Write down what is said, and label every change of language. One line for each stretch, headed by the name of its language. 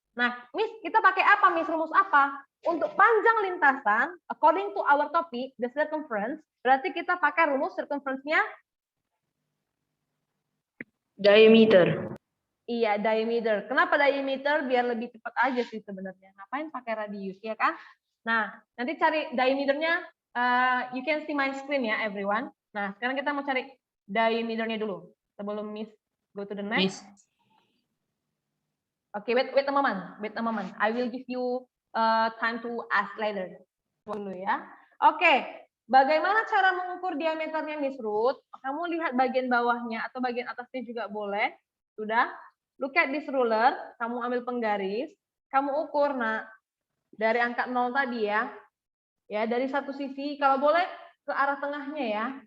Indonesian: Nah, Miss, kita pakai apa, Miss? Rumus apa? Untuk panjang lintasan,
English: according to our topic, the circumference,
Indonesian: berarti kita pakai rumus circumference-nya diameter. Iya, diameter. Kenapa diameter? Biar lebih cepat aja sih sebenarnya. Ngapain pakai radius ya kan? Nah, nanti cari diameternya.
English: You can see my screen ya, everyone.
Indonesian: Nah, sekarang kita mau cari diameternya dulu. Sebelum Miss
English: go to the next. Oke, wait a moment. I will give you time to ask later.
Indonesian: Dulu ya. Oke. Bagaimana cara mengukur diameternya, Miss Ruth? Kamu lihat bagian bawahnya atau bagian atasnya juga boleh. Sudah?
English: Look at this ruler.
Indonesian: Kamu ambil penggaris. Kamu ukur, nak. Dari angka 0 tadi ya. Ya, dari satu sisi. Kalau boleh ke arah tengahnya ya.